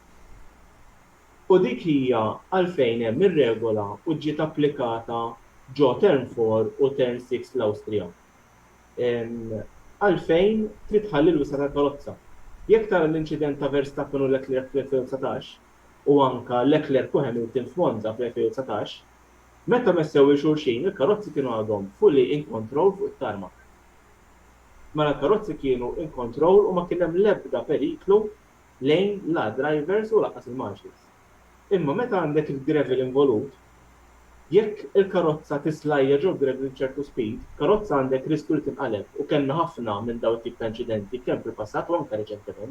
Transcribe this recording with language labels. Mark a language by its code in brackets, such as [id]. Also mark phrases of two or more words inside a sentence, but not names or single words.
[mt] U dik hija għalfejn hemm ir-regola u ġiet applikata ġo turn 4 u turn 6 l-Awstrija. Għalfejn trid tħalli l-wisa tal-karozza. Jekk tara l-inċident ta' Verstappen u Leclerc fl-2019 u anka Leclerc u Hamilton f'Monza fl-2019, meta messew il-xulxin il-karozzi kienu għadhom [en] fully in control [mt] fuq it-tarmac. Mela l-karozzi kienu [en] in control [mt] u ma kien hemm l-ebda periklu lejn la drivers u laqas il-marshals. Imma meta għandek il-gravel involut, jekk il-karozza tislajja ġo gravel ċertu speed, karozza għandek risku li tinqaleb u kellna ħafna minn dawn it-tip ta' inċidenti kemm fil-passat u anke reċentement.